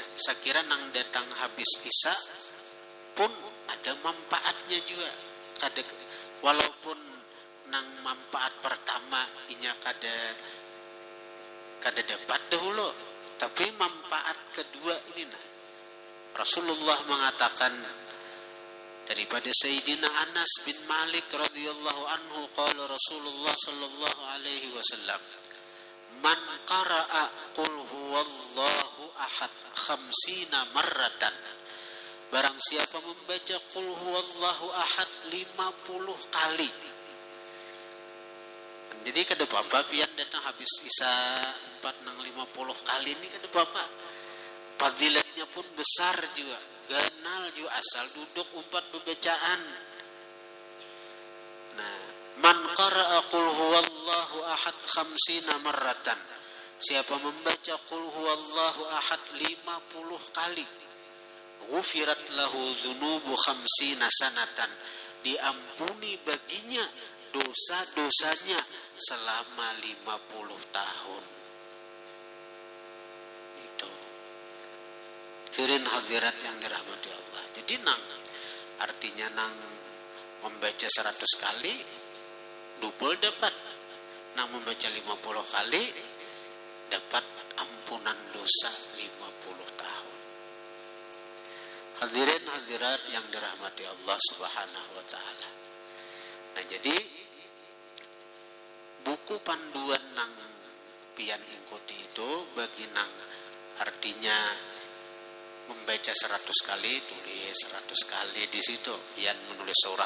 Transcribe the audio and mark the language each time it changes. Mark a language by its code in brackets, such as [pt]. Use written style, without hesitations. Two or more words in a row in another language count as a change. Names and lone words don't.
[bjn] Saya kira nang datang habis isya pun ada manfaatnya juga. Walaupun nang manfaat pertama inya kada dapat dahulu, tapi manfaat kedua ini nah. [id] Rasulullah mengatakan daripada Sayyidina Anas bin Malik [ar] رضي الله عنه قال رسول الله صلى الله عليه وسلم من قرأ قل هو الله أحد 50 مرة, [id] barang siapa membaca [ar] قل هو الله أحد [id] 50 kali. [bjn] Jadi kada apa-apa pian datang habis isya 4-50 kali ini kada apa-apa. Fadilatnya pun besar juga. Ganal juga asal duduk umpat bebacaan. Nah, [ar] من قرأ قل هو الله أحد 50 مرة, [id] siapa membaca [ar] قل هو الله أحد 50 kali, غفرت له ذنوب 50 سنة, [id] diampuni baginya dosa-dosanya selama 50 tahun. Hadirin hadirat yang dirahmati Allah. Jadi artinya membaca 100 kali double dapat. Membaca 50 kali dapat ampunan dosa 50 tahun. Hadirin hadirat yang dirahmati Allah [ar] سبحانه وتعالى. [bjn] Nah, jadi buku panduan nang pian ikuti itu bagi nang artinya membaca 100 kali, tulis 100 kali di situ. Pian menulis seorang.